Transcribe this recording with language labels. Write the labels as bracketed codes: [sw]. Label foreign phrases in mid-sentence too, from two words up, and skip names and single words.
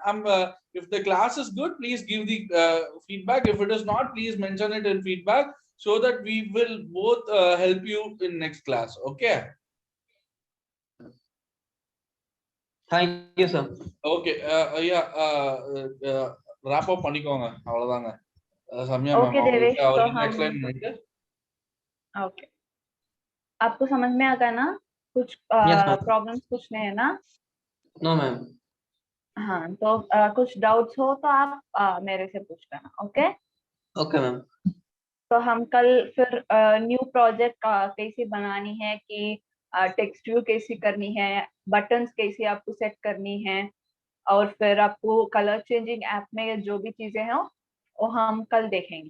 [en] If the class is good, please give the feedback. If it is not, please mention it in feedback so that we will both help you in next class. Okay. Thank you, sir. Okay. Yeah. Wrap up [ta] பண்ணிக்கோங்க அவ்வளவுதாங்க. சம்யா மேம் Okay, அவங்களுக்கு [hi] देवेश, तो [ta] அவருக்கு [hi] हम [ta] எக்ஸ்பிளைன் பண்ணிட்டு [hi] ओके, आपको समझ में आ गया ना? कुछ [en] Yes, ma'am. [hi] प्रॉब्लम्स कुछ नहीं है ना? [en] No, ma'am. [hi] हाँ, तो कुछ डाउट्स हो तो आप मेरे से पूछ लेना। ओके, [en] Okay, ma'am. [hi] तो हम कल फिर [en] new project [hi] कैसे बनानी है, कि [en] text view [hi] कैसी करनी है, बटन्स कैसी आपको सेट करनी है, और फिर आपको [en] color changing app [hi] में जो भी चीजें हैं वो हम कल देखेंगे।